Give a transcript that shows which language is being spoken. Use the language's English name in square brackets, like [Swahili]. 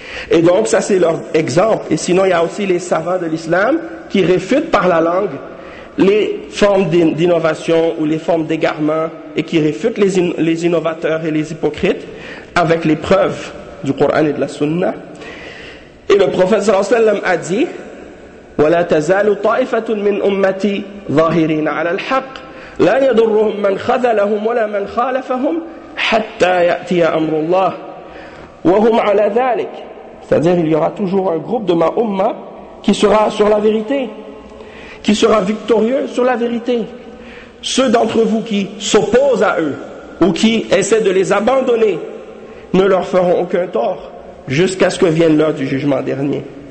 [French] Et donc ça, c'est leur exemple. Et sinon, il y a aussi les savants de l'islam qui réfutent par la langue les formes d'innovation ou les formes d'égarement et qui réfutent les innovateurs et les hypocrites avec les preuves du Coran et de la Sunna. Et le prophète sallallahu alayhi wa sallam a dit [Arabic] وَلَا تَزَالُ طَائِفَةٌ مِنْ أُمَّتِي ظَاهِرِينَ عَلَى الْحَقِّ لَا يَدُرُّهُمْ مَنْ خَذَلَهُمْ وَلَا مَنْ خَالَفَهُمْ حَتَّى يَأْتِيَ أَمْرُ اللَّهِ وَهُمْ عَلَى ذَلِكَ. [French] C'est-à-dire, il y aura toujours un groupe de ma umma qui sera sur la vérité, qui sera victorieux sur la vérité. Ceux d'entre vous qui s'opposent à eux ou qui essaient de les abandonner ne leur feront aucun tort jusqu'à ce que vienne l'heure du jugement dernier.